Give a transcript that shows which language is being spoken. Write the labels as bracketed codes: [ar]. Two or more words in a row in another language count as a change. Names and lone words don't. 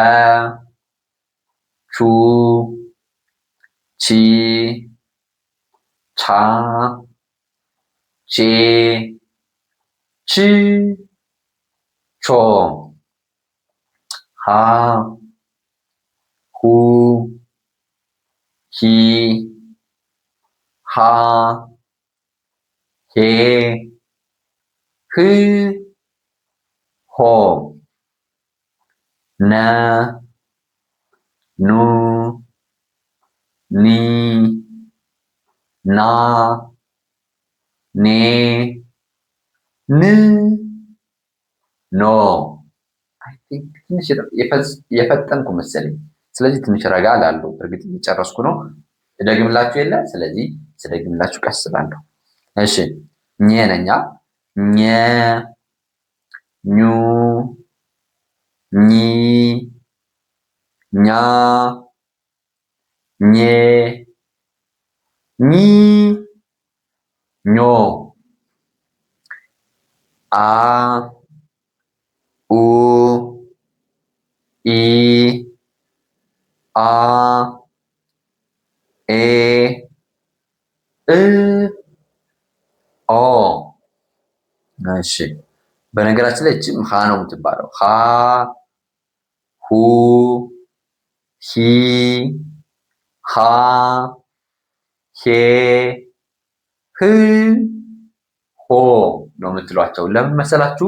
[am] ቹ ቺ ቻ ቼ ች ቾ ሃ ሁ ሂ ሃ ሄ ህ ሆ ነ ኑ ኒ ና ኔ ን ኖ። ትንሽ የፈጠንኩ መሰለኝ። ስለዚህ ትንሽ ረጋ ላለው እርግጥ እየጨረስኩ ነው። እደግምላችሁ የለ። ስለዚህ ስደግምላችሁ ቀስ እላለሁ። እሺ ኘ ነኛ ኘ ኙ ኒ ኛ ኜ ኒ ኞ አ ኡ ኢ አ ኤ እ ኦ። እሺ በነገራችን ላይ እችም ሀ ነው የምትባለው። ሀ ሁ ሂ ሃ ሄ ህ ሆ ነው የምትሏቸው። ለምን መሰላችሁ?